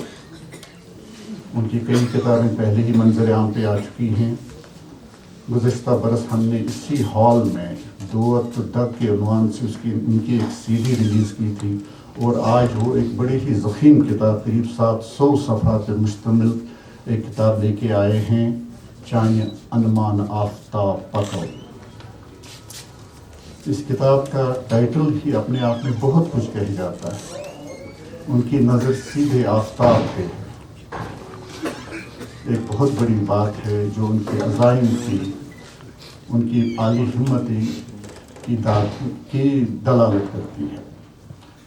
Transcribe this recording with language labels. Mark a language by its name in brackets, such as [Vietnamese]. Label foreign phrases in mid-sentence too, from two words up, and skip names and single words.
[Urdu] ان کی کئی کتابیں پہلے ہی منظر عام پہ آ چکی ہیں۔ گزشتہ برس ہم نے اسی ہال میں دعوت ڈگ کے عنوان سے ان کی ایک سی ڈی ریلیز کی تھی، اور آج وہ ایک بڑی ہی ضخیم کتاب، قریب 700 صفحات پر مشتمل ایک کتاب لے کے آئے ہیں، چانہ انمان آفتاب پکو۔ اس کتاب کا ٹائٹل ہی اپنے آپ میں بہت کچھ کہہ جاتا ہے۔ ان کی نظر سیدھے آفتاب پہ، ایک بہت بڑی بات ہے جو ان کے عزائم کی، ان کی عالی ہمتی کی دلالت کرتی ہے۔